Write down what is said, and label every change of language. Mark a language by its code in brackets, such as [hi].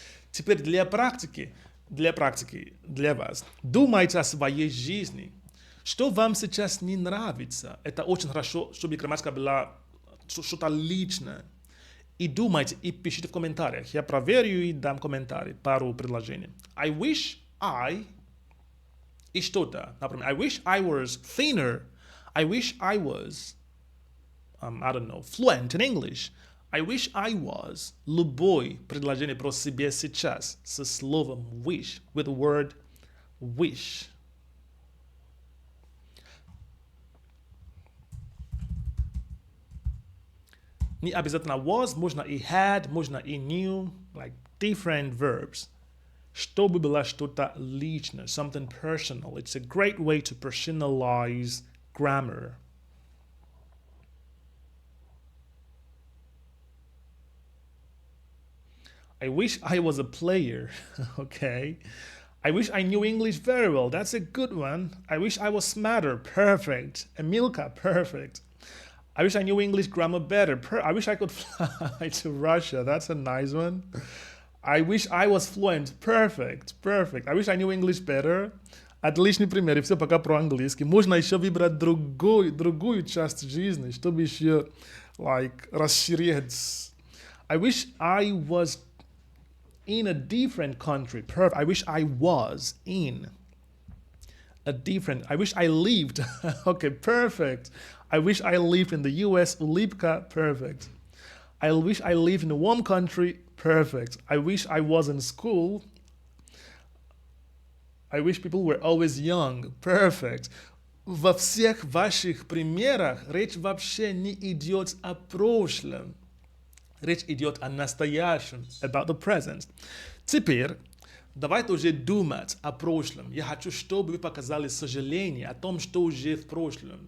[ru] Теперь для практики, для вас. Думайте о своей жизни. Что вам сейчас не нравится? Это очень хорошо, чтобы грамматика была что-то личное. И думайте, и пишите в комментариях. Я проверю и дам комментарий, пару предложений. [en] I wish I... [ru] И что-то. Например, [en] I wish I was thinner. I wish I was, I don't know, fluent in English. I wish I was. [ru] Любое предложение про себя сейчас со словом wish, [en] with the word wish. [ru] Не обязательно was, можно и had, можно и knew, [en] like different verbs. [ru] Чтобы было что-то личное, [en] something personal. It's a great way to personalize grammar. I wish I was a player. Okay. I wish I knew English very well. That's a good one. I wish I was smarter. Perfect. Emilka, perfect. I wish I knew English grammar better. I wish I could fly to Russia. That's a nice one. I wish I was fluent. Perfect. Perfect. I wish I knew English better. [ru] Отличный пример. И все пока про английский. Можно еще выбрать другую часть жизни, чтобы еще расширять. [en] I wish I was in a different country. Perfect. I wish I was in a different. I wish I lived. Okay, perfect. I wish I lived in the US. Ulipka, perfect. I wish I lived in a warm country. Perfect. I wish I was in school. I wish people were always young. Perfect. [ru] Во всех ваших примерах речь вообще не идет о прошлом. Речь идет о настоящем. [en] About the present. [ru] Теперь давайте уже думать о прошлом. Я хочу, чтобы вы показали сожаление о том, что уже в прошлом.